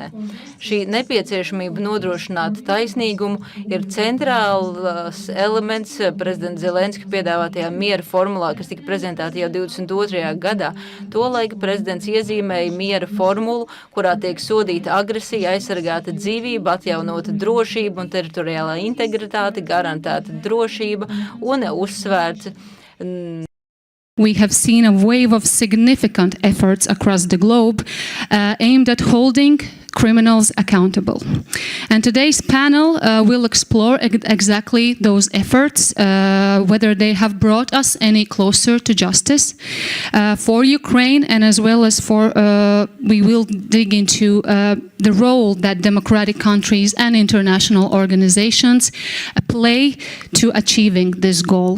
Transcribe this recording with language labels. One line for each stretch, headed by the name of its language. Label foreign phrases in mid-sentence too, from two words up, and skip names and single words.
Latvian: Šī nepieciešamība nodrošināt taisnīgumu ir centrāls elements prezidenta Zelenska piedāvātajā miera formulā, kas tika prezentēta jau 22. gadā. Tolaika prezidents iezīmēja miera formulu, kurā tiek sodīta agresija, aizsargāta dzīvība, atjaunota drošība un teritoriālā integritāte, garantēta drošība un uzsvērts.
English: We have seen a wave of significant efforts across the globe aimed at holding criminals accountable. And today's panel will explore exactly those efforts, whether they have brought us any closer to justice for Ukraine, and as well as we will dig into the role that democratic countries and international organizations play to achieving this goal.